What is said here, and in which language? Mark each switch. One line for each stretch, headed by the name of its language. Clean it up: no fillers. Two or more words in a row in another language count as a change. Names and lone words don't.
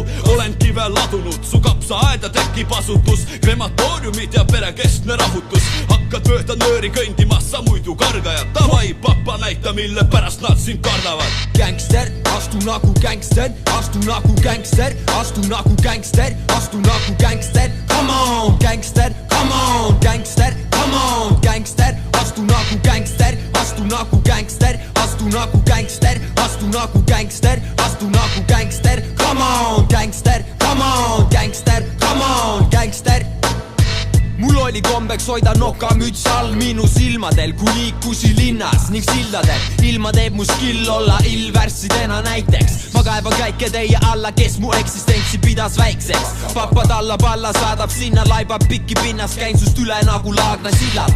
Estonian: Olen kive ladunud, su kapsaaeda tekib asutus. Krematooriumid ja perekeskne rahutus. Hakkad mööda nööri kõndima, sa muidu kargajad. Tavai, papa, näita, mille pärast nad sind kardavad. Gangster, astu nagu gangster, astu nagu gangster, astu nagu gangster, astu nagu gangster.
English: Come on, gangster, come on, gangster, come on, gangster,
Estonian: astu nagu gangster, astu nagu gangster, astu nagu gangster, astu nagu gangster, astu nagu gangster.
English: Come on, gangster, come on, gangster, come on, gangster.
Estonian: Mul oli kombeks hoida nokamüts all minu silmadel, kui liikusi linnas ning sildadel. Ilma teeb mu skill olla illvärssidena näiteks. Ma kaevan käike teie alla, kes mu eksistentsi pidas väikseks. Papa tallab alla, saadab sinna, laibab pikki pinnas. Käin sust üle nagu Laagna sillad.